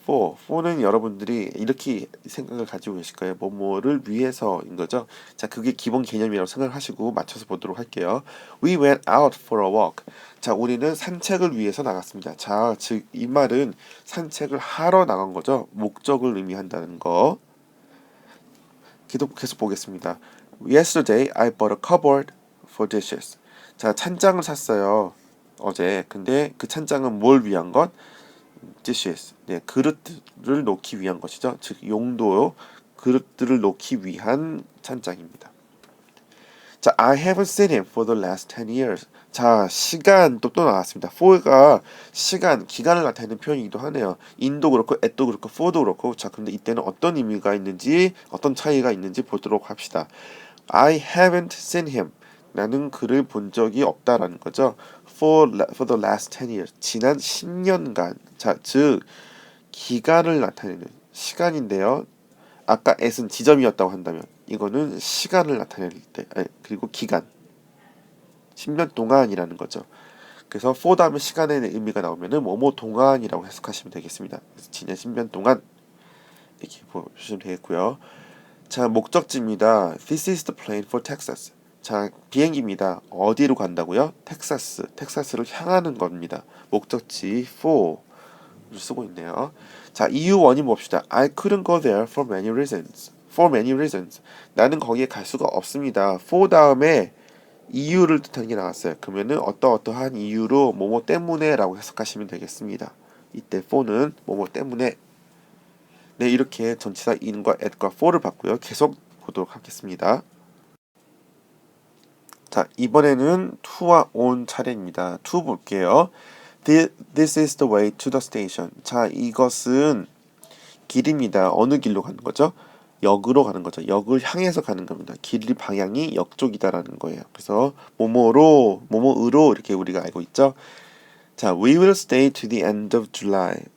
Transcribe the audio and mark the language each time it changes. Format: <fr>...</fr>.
<ko>for는 여러분들이 이렇게 생각을 가지고 계실 거예요. 뭐뭐를 위해서인 거죠. 자, 그게 기본 개념이라고 생각하시고 맞춰서 보도록 할게요.</ko> <en>We went out for a walk.</en> <ko>자, 우리는 산책을 위해서 나갔습니다. 자, 즉 이 말은 산책을 하러 나간 거죠. 목적을 의미한다는 거. 계속 보겠습니다.</ko> <en>Yesterday I bought a cupboard for dishes.</en> <ko>자, 찬장을 샀어요. 어제. 근데 그 찬장은 뭘 위한 것?</ko> <en>dishes.</en> <ko>네, 그릇들을 놓기 위한 것이죠. 즉 용도요. 그릇들을 놓기 위한 찬장입니다.</ko> <en>자, I haven't seen him for the last 10 years.</en> <ko>자, 시간 또 나왔습니다. for가 시간, 기간을 나타내는 표현이기도 하네요. in도 그렇고 at도 그렇고 for도 그렇고. 자, 근데 이때는 어떤 의미가 있는지, 어떤 차이가 있는지 보도록 합시다.</ko> <en>I haven't seen him.</en> <ko>나는 그를 본 적이 없다라는 거죠.</ko> <en>For the last 10 years.</en> <ko>지난 10년간. 자, 즉 기간을 나타내는 시간인데요. 아까 at은 지점이었다고 한다면 이거는 시간을 나타낼 때, 그리고 기간, 10년 동안이라는 거죠. 그래서 for 다음에 시간의 의미가 나오면은 뭐뭐 동안이라고 해석하시면 되겠습니다. 그래서 지난 10년 동안 이렇게 보시면 되겠고요. 자, 목적지입니다.</ko> <en>This is the plane for Texas.</en> <ko>자, 비행기입니다. 어디로 간다고요? 텍사스. 텍사스를 향하는 겁니다. 목적지 for를 쓰고 있네요. 자, 이유 원인 봅시다.</ko> <en>I couldn't go there for many reasons. For many reasons.</en> <ko>나는 거기에 갈 수가 없습니다. for 다음에 이유를 뜻하는 게 나왔어요. 그러면은 어떠한 이유로 뭐뭐 때문에라고 해석하시면 되겠습니다. 이때 for는 뭐뭐 때문에. 네, 이렇게 전치사 in과 at과 for를 봤고요. 계속 보도록 하겠습니다. 자, 이번에는 to와 on 차례입니다. to 볼게요.</ko> <en>This is the way to the station.</en> <ko>자, 이것은 길입니다. 어느 길로 가는 거죠? 역으로 가는 거죠. 역을 향해서 가는 겁니다. 길 방향이 역 쪽이다라는 거예요. 그래서 뭐뭐으로 이렇게 우리가 알고 있죠.</ko> <en>자, we will stay to the end of July.</en>